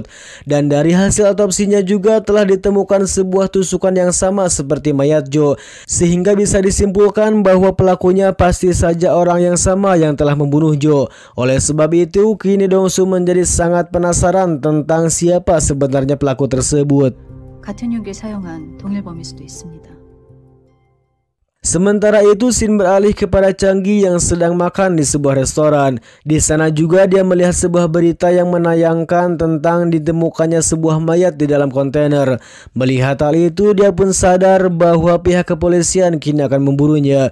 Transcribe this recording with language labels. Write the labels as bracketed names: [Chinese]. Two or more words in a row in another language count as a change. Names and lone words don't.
[Indonesian] Dan dari hasil otopsinya juga telah ditemukan sebuah tusukan yang sama seperti mayat Joe. Sehingga bisa disimpulkan bahwa pelakunya pasti saja orang yang sama yang telah membunuh Joe. Oleh sebab itu, kini Dongsu menjadi sangat penasaran tentang siapa sebenarnya pelaku tersebut. [Korean] 같은 용기를 사용한 동일 범일 수도 있습니다. [Indonesian] Sementara itu, scene beralih kepada Changi yang sedang makan di sebuah restoran. Di sana juga dia melihat sebuah berita yang menayangkan tentang ditemukannya sebuah mayat di dalam kontainer. Melihat hal itu, dia pun sadar bahwa pihak kepolisian kini akan memburunya.